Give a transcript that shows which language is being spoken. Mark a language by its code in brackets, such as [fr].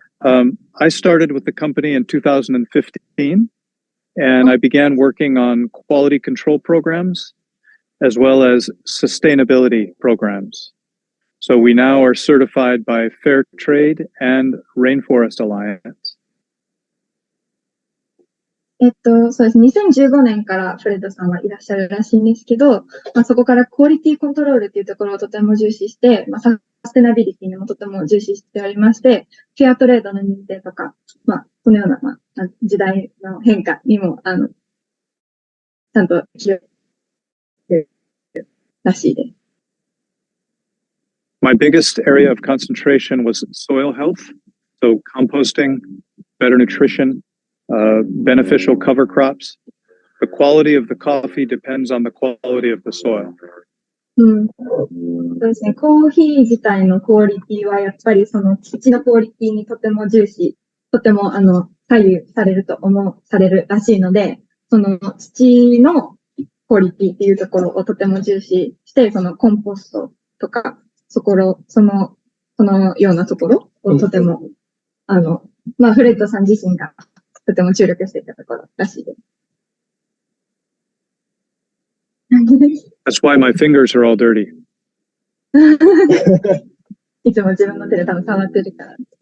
[en] I started with the company in 2015, and I began working on quality control programs as well as sustainability programs. So we now are certified by Fair Trade and Rainforest Alliance. [ja] そうですね。 2015年からフレッドさんはいらっしゃるらしいんですけど、そこからクオリティコントロールっていうところをとても重視して、サステナビリティにもとても重視しておりまして、フェアトレードの認定とか、そのような、時代の変化にも、ちゃんと気をつけるらしいです。 [en] My biggest area of concentration was soil health, so composting, better nutrition, beneficial cover crops. The quality of the coffee depends on the quality of the soil. [ja] そうですね。コーヒー自体のクオリティはやっぱりその土のクオリティにとても重視、とても左右されるされるらしいので、その土のクオリティっていうところをとても重視して、そのコンポストとか、そのようなところをとても、フレッドさん自身がとても注力していたところらしいです。 [en] That's why my fingers are all dirty. [ja] いつも自分の手で多分触ってるから。